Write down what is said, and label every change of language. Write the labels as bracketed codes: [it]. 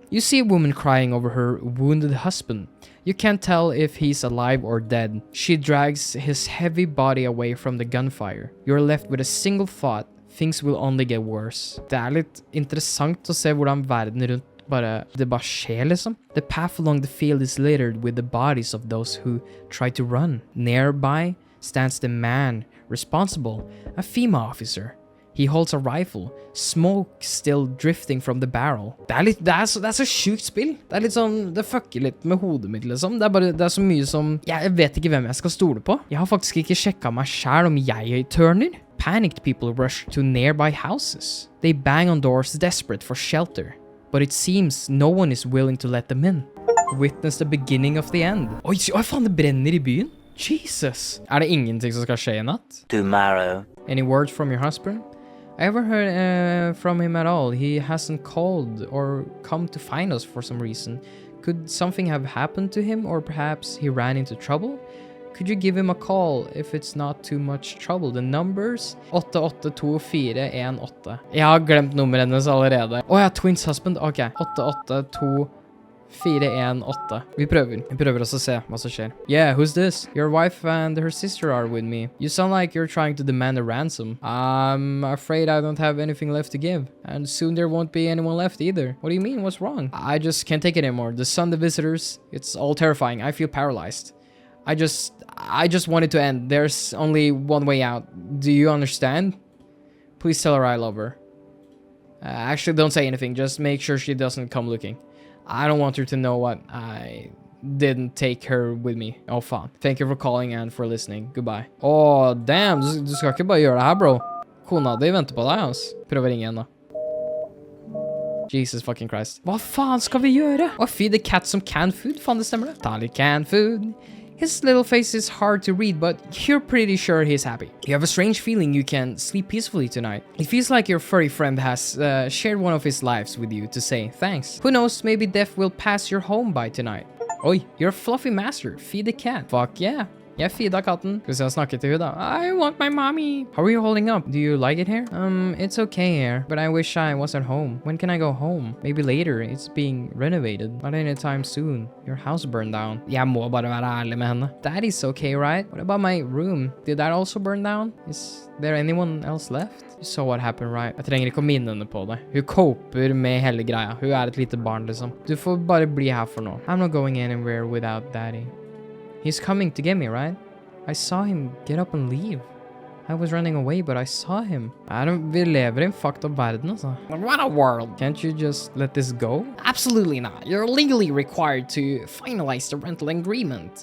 [en] You see a woman crying over her wounded husband. You can't tell if he's alive or dead. She drags his heavy body away from the gunfire. You're left with a single thought. Things will only get worse. [no] Det litt interessant å se hvordan verden rundt det bare skjer liksom. [en] The path along the field is littered with the bodies of those who try to run. Nearby stands the man responsible, a female officer. He holds a rifle, smoke still drifting from the barrel. [no] Det er så sjukt spill. Det litt sånn, det fucker litt med hodet mitt liksom. Det er så mye som, jeg vet ikke hvem jeg skal stole på. Jeg har faktisk ikke sjekket meg selv om jeg turner. [en] Panicked people rush to nearby houses. They bang on doors desperate for shelter. But it seems no one is willing to let them in. Witness the beginning of the end. [no] Oi, faen, det brenner I byen. Jesus. Det ingenting som skal skje I natt? [en] Tomorrow. Any word from your husband? I haven't heard from him at all. He hasn't called or come to find us for some reason. Could something have happened to him, or perhaps he ran into trouble? Could you give him a call if it's not too much trouble? The numbers? 882-418. [no] Jeg har glemt nummeret hennes allerede. [en] Ja, twins husband. Ok, 882-418. [no] Vi prøver også å se hva som skjer. [en] Yeah, who's this? Your wife and her sister are with me. You sound like you're trying to demand a ransom. I'm afraid I don't have anything left to give. And soon there won't be anyone left either. What do you mean? What's wrong? I just can't take it anymore. The sun, the visitors, it's all terrifying. I feel paralyzed. I just want it to end. There's only one way out. Do you understand? Please tell her I love her. Actually, don't say anything. Just make sure she doesn't come looking. I don't want her to know what I didn't take her with me. Oh, faen. Thank you for calling and for listening. Goodbye. Oh, damn. [no] Du skal ikke bare gjøre det her, bro. Kona di venter på deg, ass. Prøv å ringe igjen, da. [en] Jesus fucking Christ. [no] Hva faen skal vi gjøre? [en] Feed the cat some canned food? [no] Faen, det stemmer det. Ta litt [en] canned food. His little face is hard to read, but you're pretty sure he's happy. You have a strange feeling you can sleep peacefully tonight. It feels like your furry friend has shared one of his lives with you to say thanks. Who knows, maybe death will pass your home by tonight. Oi, you're a fluffy master. Feed the cat. Fuck yeah. [no] Jeg feeda katten. Skal vi se, snakke til hun da. [en] I want my mommy. How are you holding up? Do you like it here? It's okay here, but I wish I was at home. When can I go home? Maybe later. It's being renovated. Not anytime soon. Your house burned down. [no] Jeg må bare være ærlig med henne. [en] That is okay, right? What about my room? Did that also burn down? Is there anyone else left? You saw what happened, right? [no] Jeg trenger ikke å minne henne på det. Hun coper med hele greia. Hun et lite barn, liksom. Du får bare bli her for nå. [en] I'm not going anywhere without daddy. He's coming to get me, right? I saw him get up and leave. I was running away, but I saw him. [no] Vi lever I en fucked up verden, altså. [en] What a world. Can't you just let this go? Absolutely not. You're legally required to finalize the rental agreement.